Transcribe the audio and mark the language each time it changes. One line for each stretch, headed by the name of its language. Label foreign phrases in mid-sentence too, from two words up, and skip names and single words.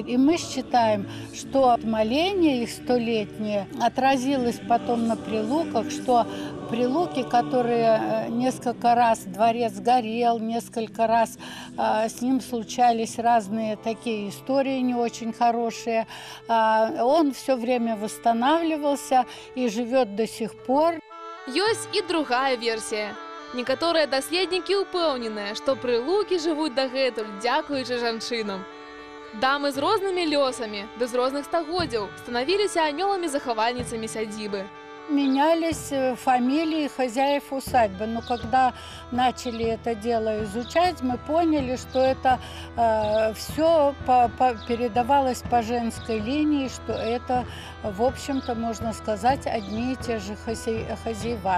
Russian: И мы считаем, что моление их 100-летнее отразилось потом на Прилуках, что Прилуки, которые несколько раз дворец горел, несколько раз с ним случались разные такие истории не очень хорошие, он все время восстанавливался и живет до сих пор.
Belarusian: Ёсць і другая версія. Некаторыя даследнікі ўпэўненыя, што Прылукі жывуць дагэтуль дзякуючы жанчынам. Дамы з рознымі лёсамі, ды з розных стагоддзяў станавіліся анёламі-захавальніцамі сядзібы.
Russian: Менялись фамилии хозяев усадьбы. Но когда начали это дело изучать, мы поняли, что это все передавалось по женской линии, что это, в общем-то, можно сказать, одни и те же хозяева.